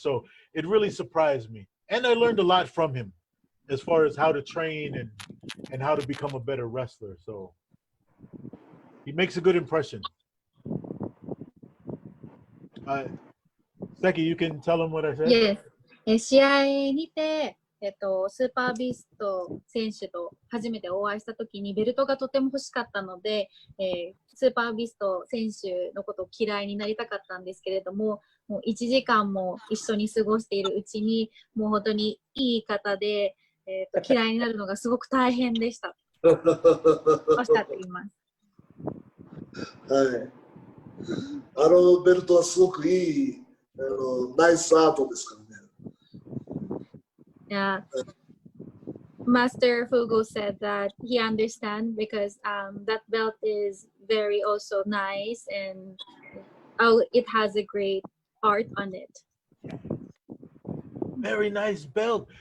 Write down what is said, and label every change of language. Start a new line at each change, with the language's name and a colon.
English: So it really surprised me. And I learned a lot from him as far as how to train and how to become a better wrestler. So he makes a good impression. Seki, you can tell him what I said? Yes.
Japanese: 試合にて、スーパービースト選手と初めてお会いしたときにベルトがとても欲しかったので、スーパービースト選手のことを嫌いになりたかったんですけれども、もう1時間も一緒に過ごしているうちに、もう本当にいい方で、嫌いになるのがすごく大変でした。おっしゃっています。はい。ベルトはすごくいい、ナイスアートですからね。
English: Yeah. Master Fugo said that he understands because that belt is very also nice and it has a great art on it. Very nice belt.